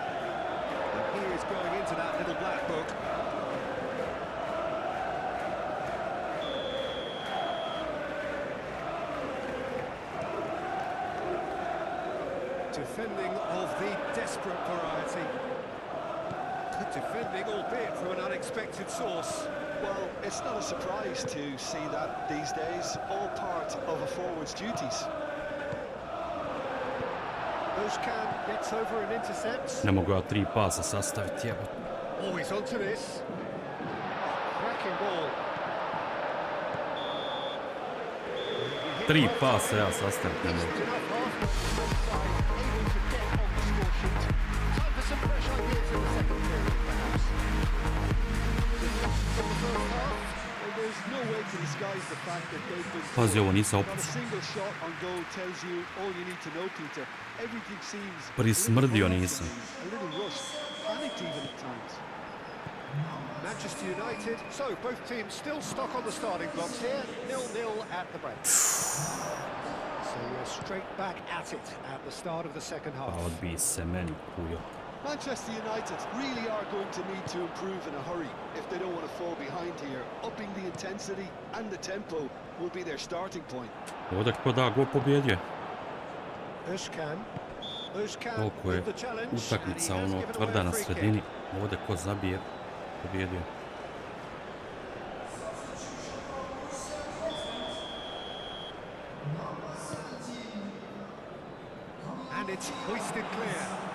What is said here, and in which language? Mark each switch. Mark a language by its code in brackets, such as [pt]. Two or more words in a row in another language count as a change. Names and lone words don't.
[en] And he is going into that little black book. Defending of the desperate variety. Good defending, albeit from an unexpected source. Well, it's not a surprise to see that these days, all part of a forward's duties. Özcan gets over and intercepts. [hr] Ne mogu ja 3 pasa sastaviti, jebot. [en] Oh, he's onto this. Cracking ball. [hr] 3 pasa ja sastaviti ne mogu. Pazi, ovo nisam opucao. Prismrdio nisam. [en] Manchester United, so both teams still stuck on the starting blocks here, 0-0 at the break. So we're straight back at it at the start of the second half. [hr] Pa odbij se meni, kujo. [en] Manchester United really are going to need to improve in a hurry if they don't want to fall behind here. Upping the intensity and the tempo will be their starting point. [hr] Ovdje ko da go pobjedio. Özcan. Koliko je utakmica ono tvrda na sredini. Ovdje ko zabije pobjedio. [en] And it's hoisted clear.